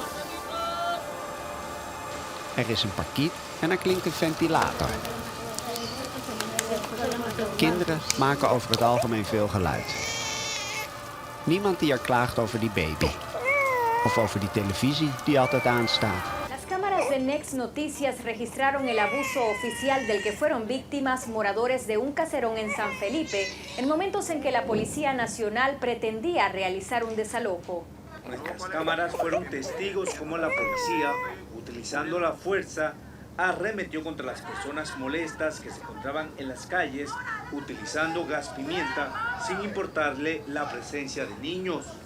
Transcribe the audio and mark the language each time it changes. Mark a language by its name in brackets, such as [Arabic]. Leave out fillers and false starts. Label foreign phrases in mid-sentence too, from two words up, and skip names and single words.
[Dutch] Er is een parkiet en er klinkt een ventilator. Kinderen maken over het algemeen veel geluid. Niemand die er klaagt over die baby. Of over die televisie die altijd aanstaat. [Spanish] Las cámaras de Next Noticias registraron el abuso oficial del que fueron víctimas moradores de un caserón en San Felipe en momentos en que la Policía Nacional pretendía realizar un desalojo. Nuestras cámaras fueron testigos como la policía, utilizando la fuerza, arremetió contra las personas molestas que se encontraban en las calles, utilizando gas pimienta sin importarle la presencia de niños.